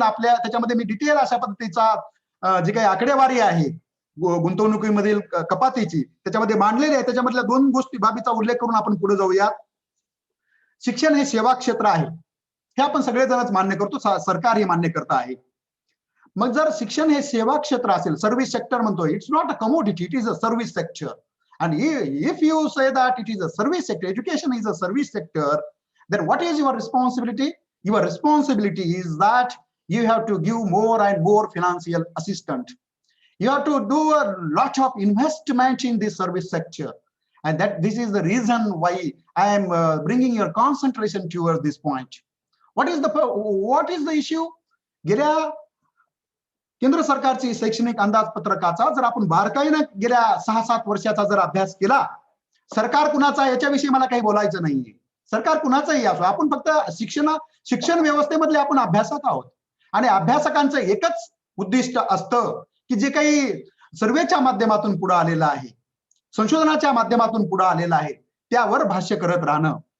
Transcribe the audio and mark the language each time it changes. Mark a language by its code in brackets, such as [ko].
[mr] त्याच्यामध्ये मी डिटेल अशा पद्धतीचा जी काही आकडेवारी आहे गुंतवणुकीमधील कपातीची त्याच्यामध्ये मांडलेली आहे. त्याच्यामधल्या 2 बाबीचा उल्लेख करून आपण पुढे जाऊया. शिक्षण हे सेवा क्षेत्र आहे हे आपण सगळेजणच मान्य करतो, सरकार हे मान्य करत आहे. मग जर शिक्षण हे सेवा क्षेत्र असेल, सर्व्हिस सेक्टर म्हणतो, [en] It's not a commodity, it is a service sector. And if you say that it is a service sector, education is a service sector, then what is your responsibility? Your responsibility is that you have to give more and more financial assistance. You have to do a lot of investment in this service sector. And this is the reason why I am bringing your concentration towards this point. What is the issue? [mr] गेल्या केंद्र सरकारची शैक्षणिक अंदाजपत्रकाचा जर आपण बारकाईने गेल्या 6-7 वर्षाचा जर अभ्यास केला, सरकार कुणाचा याच्याविषयी मला काही बोलायचं नाहीये. सरकार कुणाचंही असो, आपण फक्त शिक्षण व्यवस्थेमधले आपण अभ्यासक आहोत आणि अभ्यासकांचं एकच उद्दिष्ट असतं की जे काही सर्वेच्या माध्यमातून पुढे आलेलं आहे, संशोधनाच्या माध्यमातून पुढे आलेलं आहे त्यावर भाष्य करत राहणं.